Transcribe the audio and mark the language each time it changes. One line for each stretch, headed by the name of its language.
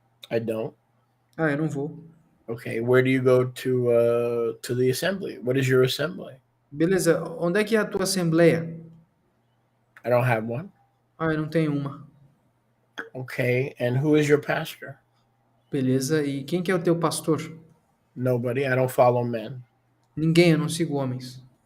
English: I don't.
Portuguese: Eu não vou.
English: Okay, where do you go to the assembly? What is your assembly?
Portuguese: Beleza, onde é que é a tua assembleia?
English: I don't have one.
Portuguese: Eu não tenho uma.
English: Okay, and who is your pastor?
Portuguese: Beleza, e quem que é o teu pastor?
English: Nobody. I don't follow men.
Portuguese: Ninguém, eu não sigo homens.